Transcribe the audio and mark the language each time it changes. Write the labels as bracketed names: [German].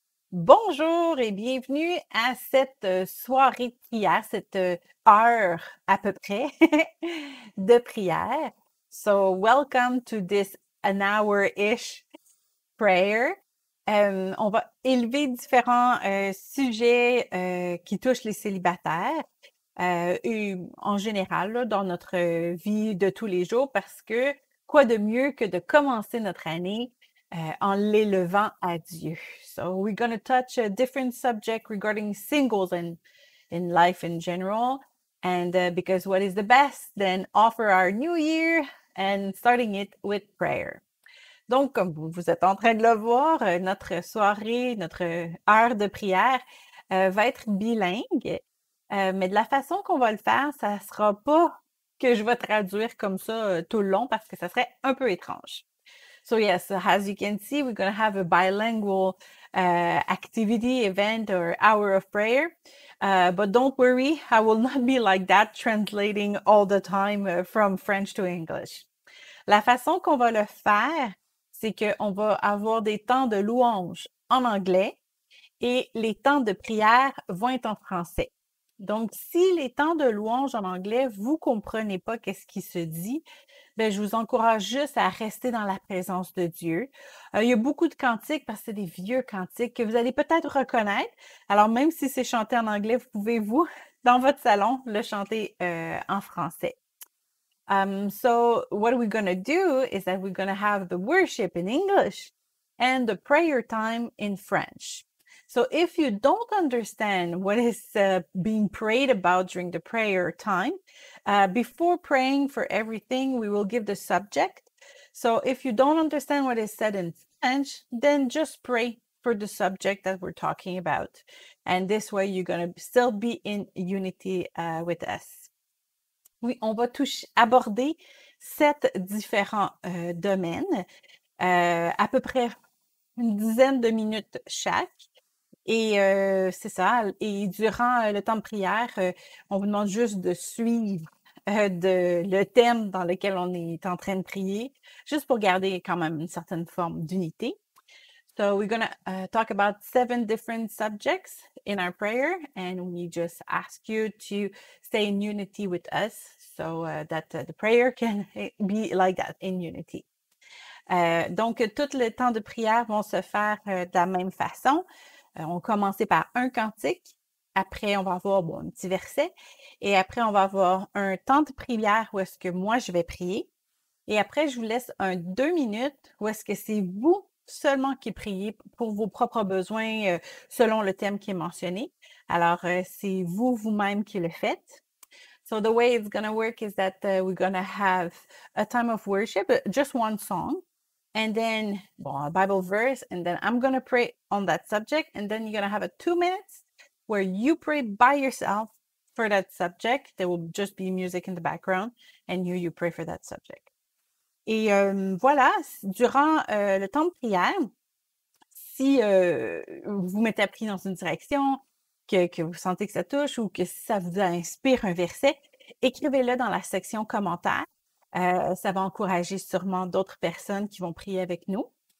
[French] Bonjour et bienvenue à cette soirée de prière, cette heure à peu près de prière. [English] So, welcome to this an hour-ish prayer. [French] On va élever différents sujets qui touchent les célibataires et en général là, dans notre vie de tous les jours parce que quoi de mieux que de commencer notre année en l'élevant à Dieu. [English] So we're going to touch a different subject regarding singles and in life in general. And because what is the best than offer our new year and starting it with prayer. [French] Donc, comme vous êtes en train de le voir, notre soirée, notre heure de prière va être bilingue. Mais de la façon qu'on va le faire, ça sera pas que je vais traduire comme ça tout le long parce que ça serait un peu étrange. [English] So yes, as you can see, we're going to have a bilingual activity, event, or hour of prayer. But don't worry, I will not be like that, translating all the time from French to English. [French] La façon qu'on va le faire, c'est qu'on va avoir des temps de louange en anglais et les temps de prière vont être en français. Donc, si les temps de louange en anglais, vous ne comprenez pas qu'est-ce qui se dit, ben, je vous encourage juste à rester dans la présence de Dieu. Il y a beaucoup de cantiques parce que c'est des vieux cantiques que vous allez peut-être reconnaître. Alors, même si c'est chanté en anglais, vous pouvez, vous, dans votre salon, le chanter en français. [English] So what we're going to do is that we're going to have the worship in English and the prayer time in French. So if you don't understand what is being prayed about during the prayer time, before praying for everything, we will give the subject. So if you don't understand what is said in French, then just pray for the subject that we're talking about. And this way, you're going to still be in unity with us. [French] Oui, on va aborder 7 différents domaines, à peu près une dizaine de minutes chaque. Et c'est ça. Et durant le temps de prière, on vous demande juste de suivre le thème dans lequel on est en train de prier, juste pour garder quand même une certaine forme d'unité. [English] So we're going to talk about 7 different subjects in our prayer, and we just ask you to stay in unity with us so that the prayer can be like that, in unity. [French] Donc, tout le temps de prière vont se faire de la même façon. On va commencer par un cantique. Après, on va avoir un petit verset. Et après, on va avoir un temps de prière où est-ce que moi, je vais prier. Et après, je vous laisse 2 minutes où est-ce que c'est vous seulement qui priez pour vos propres besoins selon le thème qui est mentionné. Alors, c'est vous-même qui le faites. [English] So the way it's going to work is that we're going to have a time of worship, just one song, and then a Bible verse, and then I'm going to pray on that subject, and then you're going to have 2 minutes where you pray by yourself for that subject. There will just be music in the background, and you pray for that subject. [French] Et voilà, durant le temps de prière, si vous vous mettez à prier dans une direction, que vous sentez que ça touche ou que ça vous inspire un verset, écrivez-le dans la section commentaires. Ça va encourager sûrement d'autres personnes qui vont prier avec nous.